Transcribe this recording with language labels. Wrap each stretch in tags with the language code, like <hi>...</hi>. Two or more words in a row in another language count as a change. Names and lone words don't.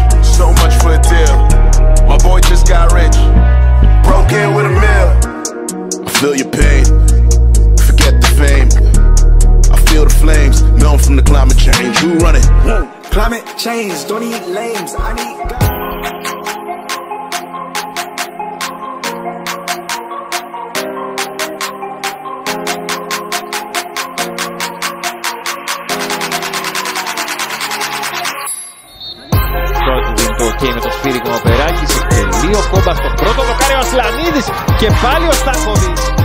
<en>So much for a deal. My boy just got rich, broke in with a meal. I feel your pain, forget the fame. I feel the flames, known from the climate change. You run it. Climate change, don't need lames. I need God.</en> <el>Και με το σφύριγμα ο Περάκης, εκτελεί ο Κόμπας στο πρώτο, δοκάρει ο Ασλανίδης και πάλι ο Στάνκοβιτς.</el>